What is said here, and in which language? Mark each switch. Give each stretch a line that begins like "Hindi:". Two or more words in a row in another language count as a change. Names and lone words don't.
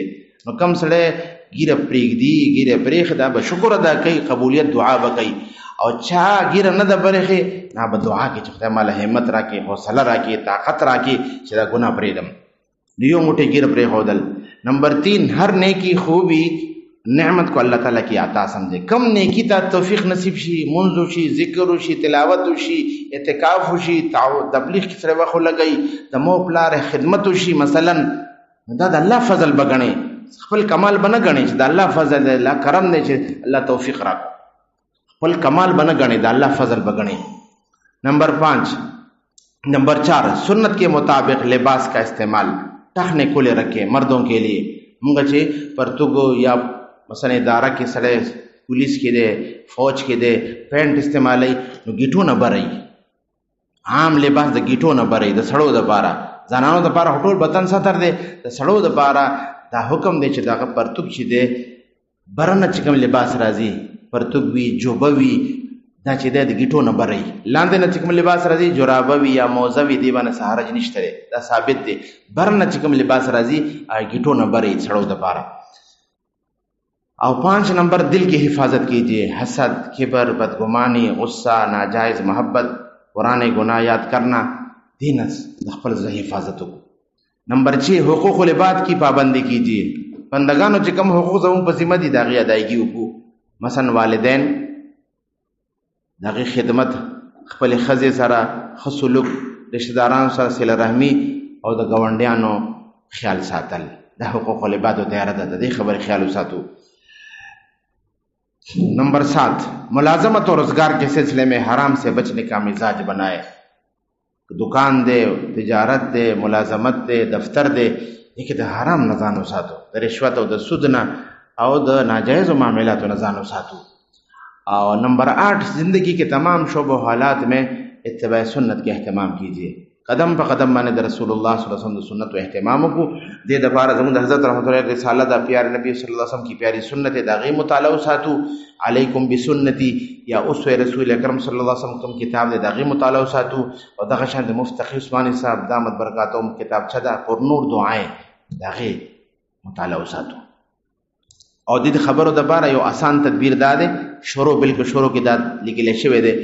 Pashto: نو کم سړی ګیره پرېږدي، ګیره پرېښي، دا به شکر ادا کوي، قبولیت دعا به کوي. او چا ګیره نه ده پرېښې، نه به دعا کوي چې خدای ماله همت راکړي، حوصله راکړي، طاقت راکړي چې دا ګناه پرېږدم. د یو موټی ګیره پرېښودل.
Urdu: نمبر 3، هر نیکی خوبی نعمت کو الله تعالیٰ کی عطا سمجھے.
Pashto: کم نیکی ته توفیق نصیب شي، منځ وشي، ذکر وشي، تلاوت وشي، اعتکاف وشي، تبلیغ کې سره وخت ولګئ، د مور پلار خدمت وشي مثلا، دا د الله فضل به ګڼئ، خپل کمال به نه ګڼئ چې د الله فضل دی، الله کرم دی چې الله توفیق راکړو. خپل کمال به نه ګڼئ، د الله فضل به ګڼئ.
Urdu: نمبر 4، سنت کے مطابق لباس کا استعمال ٹخنے کھلے رکھے مردوں کے لیے.
Pashto: مونږ چې پرتګو یا مثلا اداره کې سړی پولیس کې دی، فوج کې دی، پینټ استعمالوي نو ګیټو نه برئ. عام لباس د ګیټو نه برئ. د سړو دپاره، زنانو دپاره ټول بدن ستر دی، د سړو دپاره دا حکم دی چې دغه پرتګ چې دی برنه چې کوم لباس راځي، پرتګ وي، جوبه وي، دا چې دی د ګیټو نه برئ. لاندې نه چې کوم لباس راځي، جرابه وي یا موزه وي، دې باندې څه حرج نشته دی، دا ثابت دی. برنه چې کوم لباس راځي ګیټو نه برئ سړو دپاره.
Urdu: اور 5 نمبر، دل کی حفاظت کیجیے. حسد، کبر، بدگمانی، غصہ، ناجائز محبت، پرانے گناہ یاد کرنا،
Pashto: دینس خپل ځای حفاظت وکړو.
Urdu: نمبر 6، حقوق العباد کی پابندی کیجیے.
Pashto: بندگانو چې کوم حقوق زموږ په ذمه دي د هغې ادایګي وکړو. مثلا والدین، د هغې خدمت، خپلې ښځې سره ښه سلوک، رشتهدارانو سره صله رحمي او د ګاونډیانو خیال ساتل، دا حقوق العبادو دایره ده، د دې خبرې خیال وساتو.
Urdu: نمبر 7، ملازمت اور روزگار کے سلسلے میں حرام سے بچنے کا مزاج بنائے.
Pashto: دکان دے، تجارت دے، ملازمت دے، دفتر دے، لیکن د حرام نه ځان وساتو، د رشوت او د سود نه او د ناجایزو معاملاتو نه ځان وساتو.
Urdu: اور نمبر 8، زندگی کے تمام شعب و حالات میں اتباع سنت کے اہتمام کیجیے.
Pashto: قدم په قدم باندې د رسول الله
Arabic: صلی الله علیه وسلم
Pashto: د سنت او اهتمام وکړو. دې دپاره زموږ د حضرت رحمت الله رساله د
Urdu: پیارے نبی
Arabic: صلی الله علیه وسلم
Urdu: کی پیاری سنت
Pashto: د هغې مطالعه وساتو. علیکم بسنتی یا اسوه رسول اکرم
Arabic: صلی الله علیه وسلم
Pashto: کوم کتاب دی د هغې مطالعه وساتو. او دغه شان د مفتی تقي عثماني صاحب
Arabic: دامت برکاتهم
Pashto: کتابچه ده پر نور دعائیں، د هغې مطالعه وساتو. او د دې خبرو دپاره یو آسان تدبیر دا دی، بالکل شروع کې دا لیکلی شوی دی.